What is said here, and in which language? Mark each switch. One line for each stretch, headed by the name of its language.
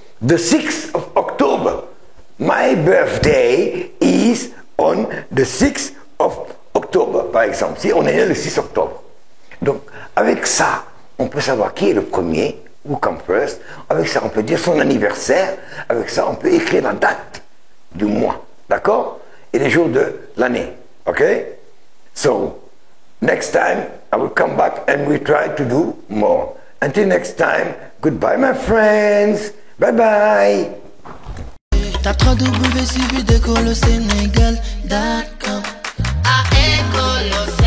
English: The 6th of October. My birthday is on the 6th of October,
French: par exemple, si on est né le 6 octobre. Donc, avec ça, on peut savoir qui est le premier,
English: who come first.
French: Avec ça, on peut dire son anniversaire. Avec ça, on peut écrire la date du mois, d'accord? Et les jours de l'année, okay?
English: So, next time, I will come back and we try to do more. Until next time, goodbye my friends. Bye bye.
French: Tape www.suividecolosénégal.com. À École au